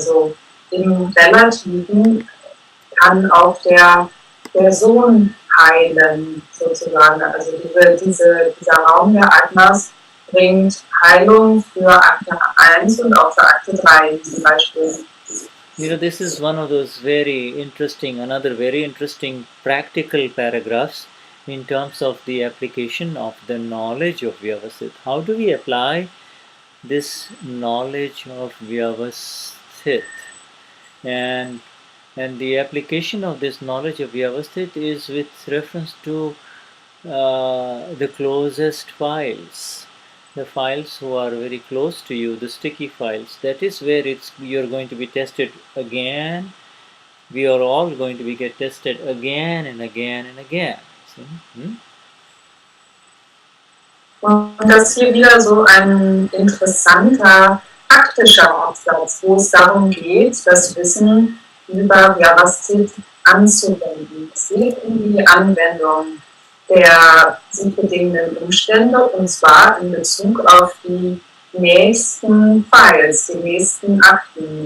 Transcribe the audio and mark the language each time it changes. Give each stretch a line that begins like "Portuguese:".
German: Also im Relativen kann auch der Sohn heilen, sozusagen. Also dieser Raum der Agnas bringt Heilung für Akte 1 und auch für Akte 3 zum Beispiel.
English: This is one of those another very interesting practical paragraphs in terms of the application of the knowledge of Vyavasthit. How do we apply this knowledge of Vyavasthit? And the application of this knowledge of Vyavasthit is with reference to the closest files. The files who are very close to you, the sticky files, that is where you're going to be tested again. We are all going to get tested again and again and again.
German: Und das ist hier wieder so ein interessanter praktischer Aufsatz, wo es darum geht, das Wissen über Vyavasthit anzuwenden. Es geht um die Anwendung der sich bedingenden Umstände, und zwar in Bezug auf die nächsten Files, die nächsten Akten.